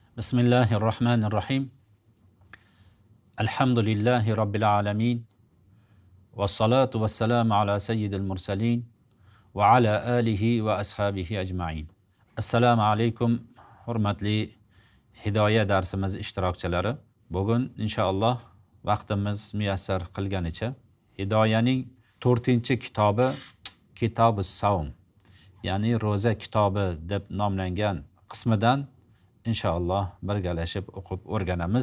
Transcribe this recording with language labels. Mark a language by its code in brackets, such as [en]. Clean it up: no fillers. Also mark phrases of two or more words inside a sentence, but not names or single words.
[ar] بسم الله الرحمن الرحيم. الحمد لله رب العالمين. والصلاة والسلام على سيد المرسلين وعلى آله وأصحابه أجمعين. [uz] Assalomu alaykum hurmatli hidoya darsimiz ishtirokchilari. Bugun inshaalloh vaqtimiz muyassar qilganicha hidoyaning 4-kitobi Kitobus Savm, ya'ni roza kitobi deb nomlangan qismidan inshaalloh birgalashib o'qib o'rganamiz.